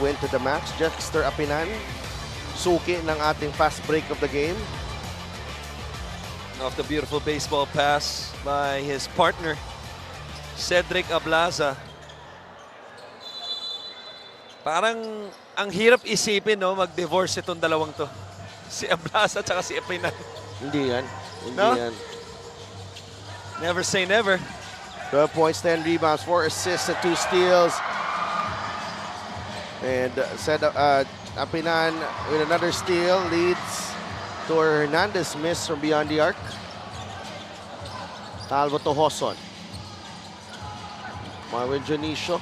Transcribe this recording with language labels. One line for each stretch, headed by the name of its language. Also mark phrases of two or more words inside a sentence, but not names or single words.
English: Win to the max. Jexter Apinan, suki ng ating fast break of the game. Off the beautiful baseball pass by his partner, Cedric Ablaza.
Filipino: Parang ang hirap isipin, no, mag-divorce itong dalawang to. Si Ablaza at si Apinan. Hindi yan. Hindi No? yan.
English: Never say never. 12 points, 10 rebounds, 4 assists, and 2 steals. And Apinan with another steal leads to Hernandez miss from beyond the arc. Calvo to Hoson. Marvin Janicio.